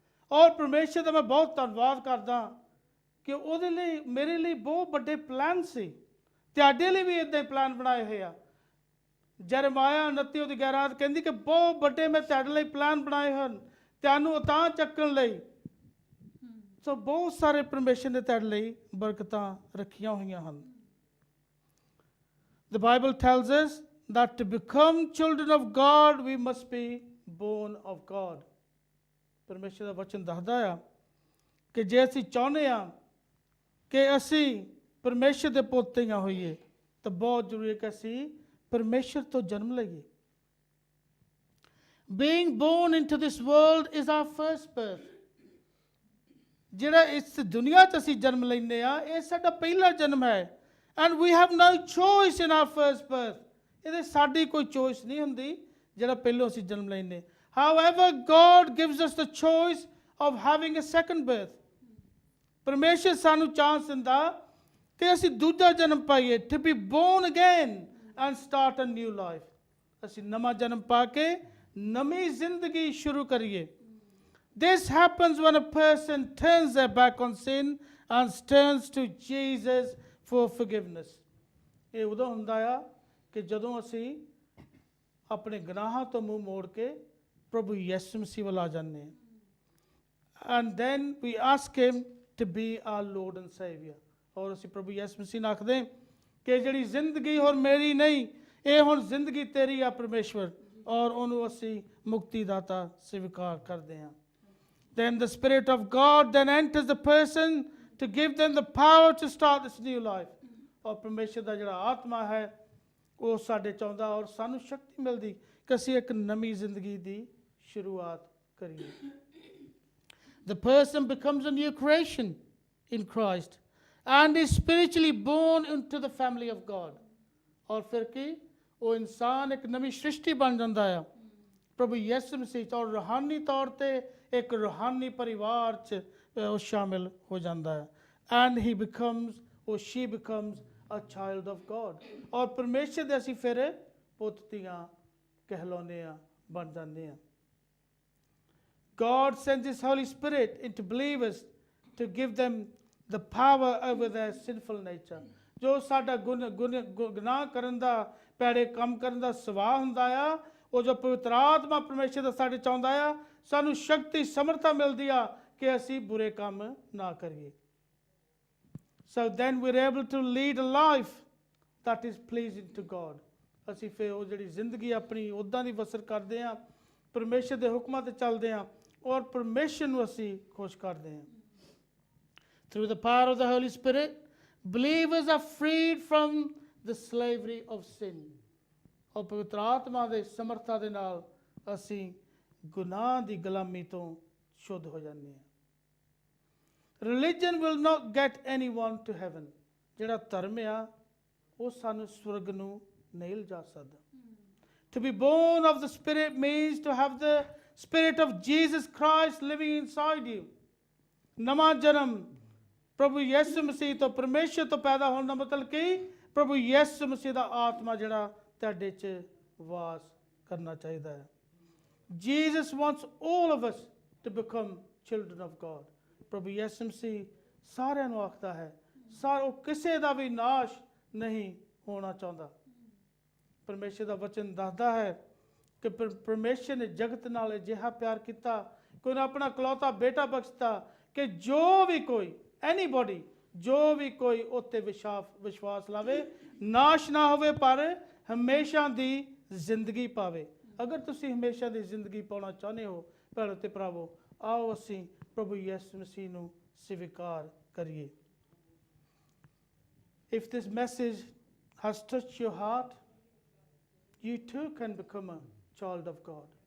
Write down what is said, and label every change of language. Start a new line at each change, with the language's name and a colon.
Punjabi: ਔਰ ਪਰਮੇਸ਼ਰ ਦਾ ਮੈਂ ਬਹੁਤ ਧੰਨਵਾਦ ਕਰਦਾ ਕਿ ਉਹਦੇ ਲਈ ਮੇਰੇ ਲਈ ਬਹੁਤ ਵੱਡੇ ਪਲਾਨ ਸੀ। ਤੁਹਾਡੇ ਲਈ ਵੀ ਇੱਦਾਂ ਹੀ ਪਲਾਨ ਬਣਾਏ ਹੋਏ ਆ। ਜਰਮਾਇਆ 29:11 ਕਹਿੰਦੀ ਕਿ ਬਹੁਤ ਵੱਡੇ ਮੈਂ ਤੁਹਾਡੇ ਲਈ ਪਲਾਨ ਬਣਾਏ ਹਨ, ਤੁਹਾਨੂੰ ਉਤਾਂ ਚੱਕਣ ਲਈ। ਸੋ ਬਹੁਤ ਸਾਰੇ ਪਰਮੇਸ਼ਰ ਨੇ ਤੁਹਾਡੇ ਲਈ ਬਰਕਤਾਂ ਰੱਖੀਆਂ ਹੋਈਆਂ ਹਨ।
English: The Bible tells us that to become children of God, we must be born of God.
Punjabi: ਪਰਮੇਸ਼ਰ ਦਾ ਵਚਨ ਦੱਸਦਾ ਆ ਕਿ ਜੇ ਅਸੀਂ ਚਾਹੁੰਦੇ ਹਾਂ ਕਿ ਅਸੀਂ ਪਰਮੇਸ਼ਰ ਦੇ ਪੋਤੀਆਂ ਹੋਈਏ ਤਾਂ ਬਹੁਤ ਜ਼ਰੂਰੀ ਹੈ ਕਿ ਅਸੀਂ ਪਰਮੇਸ਼ਰ ਤੋਂ ਜਨਮ ਲਈਏ।
English: Being born into this world is our first birth.
Punjabi: ਜਿਹੜਾ ਇਸ ਦੁਨੀਆ 'ਚ ਅਸੀਂ ਜਨਮ ਲੈਂਦੇ ਆ, ਇਹ ਸਾਡਾ ਪਹਿਲਾ ਜਨਮ ਹੈ।
English: And we have no choice in our first birth.
Punjabi: ਇਹਦੇ ਸਾਡੀ ਕੋਈ ਚੋਇਸ ਨਹੀਂ ਹੁੰਦੀ ਜਿਹੜਾ ਪਹਿਲੋਂ ਅਸੀਂ ਜਨਮ ਲੈਂਦੇ।
English: However, God gives us the choice of having a second birth.
Punjabi: ਪਰਮੇਸ਼ਰ ਸਾਨੂੰ ਚਾਂਸ ਦਿੰਦਾ ਕਿ ਅਸੀਂ ਦੂਜਾ ਜਨਮ ਪਾਈਏ,
English: to be born again and start a new life.
Punjabi: ਅਸੀਂ ਨਵਾਂ ਜਨਮ ਪਾ ਕੇ ਨਵੀਂ ਜ਼ਿੰਦਗੀ ਸ਼ੁਰੂ ਕਰੀਏ।
English: This happens when a person turns their back on sin and turns to Jesus for forgiveness.
Punjabi: ਇਹ ਉਦੋਂ ਹੁੰਦਾ ਆ ਕਿ ਜਦੋਂ ਅਸੀਂ ਆਪਣੇ ਗੁਨਾਹਾਂ ਤੋਂ ਮੂੰਹ ਮੋੜ ਕੇ ਪ੍ਰਭੂ ਯਿਸੂ ਮਸੀਹ ਵੱਲ ਆ ਜਾਂਦੇ ਹਾਂ।
English: And then we ask him to be our Lord and Savior.
Punjabi: ਔਰ ਅਸੀਂ ਪ੍ਰਭੂ ਯਿਸੂ ਮਸੀਹ ਨੂੰ ਆਖਦੇ ਕਿ ਜਿਹੜੀ ਜ਼ਿੰਦਗੀ ਹੋਰ ਮੇਰੀ ਨਹੀਂ, ਇਹ ਹੁਣ ਜ਼ਿੰਦਗੀ ਤੇਰੀ ਆ ਪਰਮੇਸ਼ਵਰ, ਔਰ ਉਹਨੂੰ ਅਸੀਂ ਮੁਕਤੀ ਦਾਤਾ ਸਵੀਕਾਰ ਕਰਦੇ ਹਾਂ।
English: Then the Spirit of God then enters the person to give them the power to start this new life.
Punjabi: ਔਰ ਪਰਮੇਸ਼ਰ ਦਾ ਜਿਹੜਾ ਆਤਮਾ ਹੈ ਉਹ ਸਾਡੇ ਚਾਹੁੰਦਾ ਔਰ ਸਾਨੂੰ ਸ਼ਕਤੀ ਮਿਲਦੀ ਕਿ ਅਸੀਂ ਇੱਕ ਨਵੀਂ ਜ਼ਿੰਦਗੀ ਦੀ ਸ਼ੁਰੂਆਤ ਕਰੀਏ।
English: The person becomes a new creation in Christ and is spiritually born into the family of God.
Punjabi: ਔਰ ਫਿਰ ਕੀ ਉਹ ਇਨਸਾਨ ਇੱਕ ਨਵੀਂ ਸ੍ਰਿਸ਼ਟੀ ਬਣ ਜਾਂਦਾ ਆ ਪ੍ਰਭੂ ਯਿਸੂ ਮਸੀਹ 'ਚ, ਔਰ ਰੂਹਾਨੀ ਤੌਰ ਤੇ ਇੱਕ ਰੂਹਾਨੀ ਪਰਿਵਾਰ 'ਚ ਉਹ ਸ਼ਾਮਿਲ ਹੋ ਜਾਂਦਾ ਹੈ।
English: And he becomes or she becomes a child of God.
Punjabi: ਔਰ ਪਰਮੇਸ਼ਰ ਦੇ ਅਸੀਂ ਫਿਰ ਪੁੱਤ ਧੀਆਂ ਕਹਿਲਾਉਂਦੇ ਆ, ਬਣ ਜਾਂਦੇ ਆ।
English: God sends His Holy Spirit into believers to give them the power over their sinful nature.
Punjabi: ਜੋ ਸਾਡਾ ਗੁਨਾਹ ਕਰਨ ਦਾ, ਭੈੜੇ ਕੰਮ ਕਰਨ ਦਾ ਸੁਭਾਅ ਹੁੰਦਾ ਆ, ਉਹ ਜੋ ਪਵਿੱਤਰ ਆਤਮਾ ਪਰਮੇਸ਼ਰ ਦਾ ਸਾਡੇ ਚਾਹੁੰਦਾ ਆ, ਸਾਨੂੰ ਸ਼ਕਤੀ ਸਮਰੱਥਾ ਮਿਲਦੀ ਆ ਕਿ ਅਸੀਂ ਬੁਰੇ ਕੰਮ ਨਾ ਕਰੀਏ।
English: So then we're able to lead a life that is pleasing to God.
Punjabi: ਅਸੀਂ ਫਿਰ ਉਹ ਜਿਹੜੀ ਜ਼ਿੰਦਗੀ ਆਪਣੀ ਉੱਦਾਂ ਦੀ ਬਸਰ ਕਰਦੇ ਹਾਂ, ਪਰਮੇਸ਼ਰ ਦੇ ਹੁਕਮਾਂ ਤੇ ਚੱਲਦੇ ਹਾਂ ਔਰ ਪਰਮੇਸ਼ਰ ਨੂੰ ਅਸੀਂ ਖੁਸ਼ ਕਰਦੇ ਹਾਂ।
English: Through the power of the Holy Spirit, believers are freed from the slavery of sin.
Punjabi: ਔਰ ਪਵਿੱਤਰ ਆਤਮਾ ਦੇ ਸਮਰੱਥਾ ਦੇ ਨਾਲ ਅਸੀਂ ਗੁਨਾਹ ਦੀ ਗੁਲਾਮੀ ਤੋਂ ਸ਼ੁੱਧ ਹੋ ਜਾਂਦੇ ਹਾਂ।
English: Religion will not get anyone to heaven.
Punjabi: ਜਿਹੜਾ ਧਰਮ ਆ ਉਹ ਸਾਨੂੰ ਸਵਰਗ ਨੂੰ ਨਹੀਂ ਲਿਜਾ ਸਕਦਾ।
English: To be born of the Spirit means to have the Spirit of Jesus Christ living inside you.
Punjabi: ਨਵਾਂ ਜਨਮ ਪ੍ਰਭੂ ਯਿਸੂ ਮਸੀਹ ਤੋਂ, ਪਰਮੇਸ਼ਰ ਤੋਂ ਪੈਦਾ ਹੋਣ ਦਾ ਮਤਲਬ ਕੀ? ਪ੍ਰਭੂ ਯਿਸੂ ਮਸੀਹ ਦਾ ਆਤਮਾ ਜਿਹੜਾ ਤੁਹਾਡੇ 'ਚ ਵਾਸ ਕਰਨਾ ਚਾਹੀਦਾ ਹੈ।
English: Jesus wants all of us to become children of God.
Punjabi: ਪ੍ਰਭੂ ਯਿਸੂ ਮਸੀਹ ਸਾਰਿਆਂ ਨੂੰ ਆਖਦਾ ਹੈ, ਉਹ ਕਿਸੇ ਦਾ ਵੀ ਨਾਸ਼ ਨਹੀਂ ਹੋਣਾ ਚਾਹੁੰਦਾ। ਪਰਮੇਸ਼ਰ ਦਾ ਵਚਨ ਦੱਸਦਾ ਹੈ ਕਿ ਪਰਮੇਸ਼ਰ ਨੇ ਜਗਤ ਨਾਲ ਅਜਿਹਾ ਪਿਆਰ ਕੀਤਾ ਕਿ ਉਹਨੇ ਆਪਣਾ ਇਕਲੌਤਾ ਬੇਟਾ ਬਖਸ਼ਤਾ ਕਿ ਜੋ ਵੀ ਕੋਈ ਐਨੀਬੋਡੀ, ਜੋ ਵੀ ਕੋਈ ਉੱਤੇ ਵਿਸ਼ਵਾਸ ਲਾਵੇ ਨਾਸ਼ ਨਾ ਹੋਵੇ ਪਰ ਹਮੇਸ਼ਾ ਦੀ ਜ਼ਿੰਦਗੀ ਪਾਵੇ। ਅਗਰ ਤੁਸੀਂ ਹਮੇਸ਼ਾ ਦੀ ਜ਼ਿੰਦਗੀ ਪਾਉਣਾ ਚਾਹੁੰਦੇ ਹੋ ਭੈਣੋ ਤੇ ਭਰਾਵੋ, ਆਓ ਅਸੀਂ ਪ੍ਰਭੂ ਯਿਸੂ ਮਸੀਹ ਨੂੰ ਸਵੀਕਾਰ ਕਰੀਏ।
English: If this message has touched your heart, you too can become a child of God.